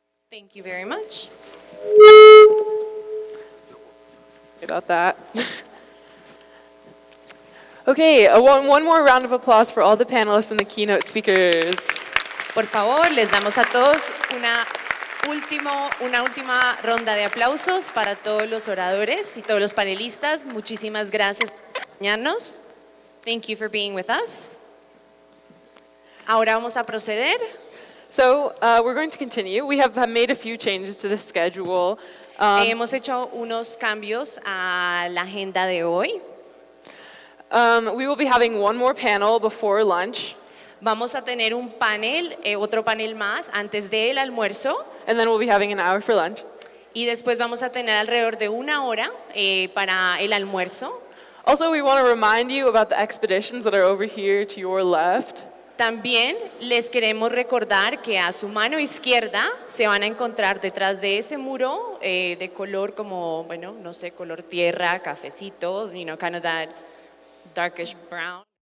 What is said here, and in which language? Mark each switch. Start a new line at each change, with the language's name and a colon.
English: Thank you very much. About that. Okay, one more round of applause for all the panelists and the keynote speakers.
Spanish: Por favor, les damos a todos una última ronda de aplausos para todos los oradores y todos los panelistas. Muchísimas gracias por acompañarnos.
English: Thank you for being with us.
Spanish: Ahora vamos a proceder.
English: So we're going to continue. We have made a few changes to the schedule.
Spanish: Hemos hecho unos cambios a la agenda de hoy.
English: We will be having one more panel before lunch.
Spanish: Vamos a tener un panel, otro panel más antes del almuerzo.
English: And then we'll be having an hour for lunch.
Spanish: Y después vamos a tener alrededor de una hora para el almuerzo.
English: Also, we want to remind you about the expeditions that are over here to your left.
Spanish: También les queremos recordar que a su mano izquierda se van a encontrar detrás de ese muro de color como, bueno, no sé, color tierra, cafecito,
English: kind of that darkish brown.